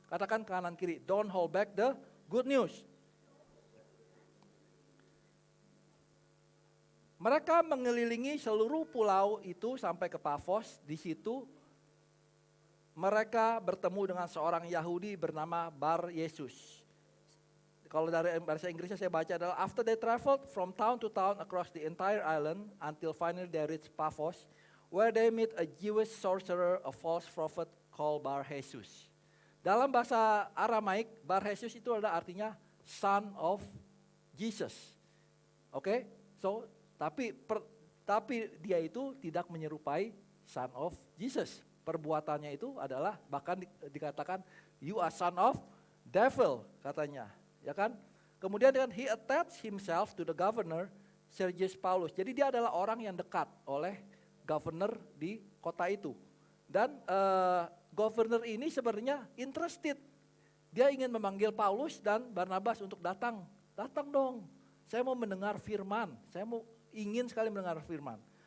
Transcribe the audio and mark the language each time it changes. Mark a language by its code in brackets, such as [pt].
[id] Katakan kanan kiri, [en] don't hold back the good news. [id] Mereka mengelilingi seluruh pulau itu sampai ke Pafos. Di situ mereka bertemu dengan seorang Yahudi bernama Bar Yesus. Kalau dari bahasa Inggrisnya saya baca adalah, [en] after they traveled from town to town across the entire island until finally they reached Paphos, where they meet a Jewish sorcerer, a false prophet called Bar Jesus. [id] Dalam bahasa Aramaik, Bar Jesus itu adalah artinya [en] son of Jesus. [id] Oke, so tapi dia itu tidak menyerupai [en] son of Jesus. [id] Perbuatannya itu adalah bahkan dikatakan [en] you are son of devil [id] katanya, ya kan? [en] Kemudian he attached himself to the governor Sergius Paulus. [id] Jadi dia adalah orang yang dekat oleh governor di kota itu. Dan governor ini sebenarnya interested. Dia ingin memanggil Paulus dan Barnabas untuk datang. Datang dong. Saya mau mendengar firman. Ingin sekali mendengar firman.